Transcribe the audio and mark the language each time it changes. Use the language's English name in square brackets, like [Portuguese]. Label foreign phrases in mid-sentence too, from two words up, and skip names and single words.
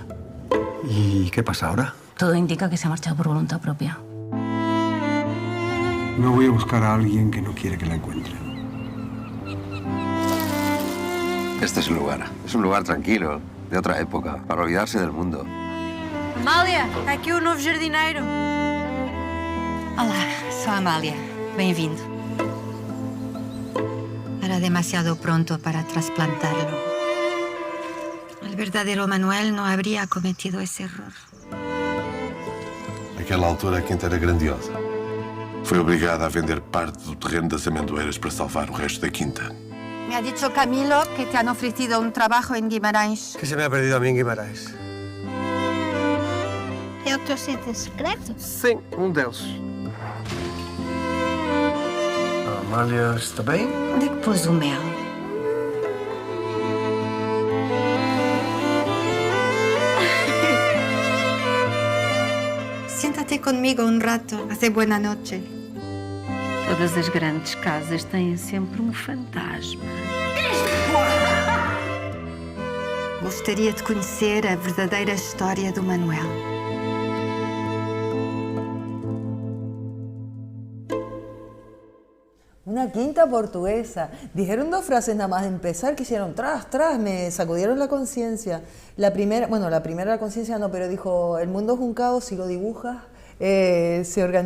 [Spanish] ¿Y qué pasa ahora? Todo indica que se ha marchado por voluntad propia. No voy a buscar a alguien que no quiere que la encuentre. Este es un lugar tranquilo, de otra época, para olvidarse del mundo. [Portuguese] Amália, aqui o novo jardineiro. Olá, sou a Amália. Bem-vindo. [Spanish] Era demasiado pronto para trasplantarlo. El verdadero Manuel no habría cometido ese error. [Portuguese] Naquela altura a quinta era grandiosa. Foi obrigada a vender parte do terreno das amendoeiras para salvar o resto da quinta. [Spanish] Me ha dicho Camilo que te han ofrecido un trabajo en Guimarães. ¿Qué se me ha perdido a mí en Guimarães? [Portuguese] É o teu sítio secreto? Sim, deles. A Amália está bem? Onde é que pôs o mel? [Spanish] Siéntate conmigo un rato. Hace buena noche. [Portuguese] Todas as grandes casas têm sempre um fantasma. Gostaria de conhecer a verdadeira história do Manuel. [Spanish] Una quinta portuguesa. Dijeron 2 frases nada más de empezar que hicieron tras, me sacudieron la conciencia. La primera la conciencia no, pero dijo, el mundo es un caos, si lo dibujas, se organiza.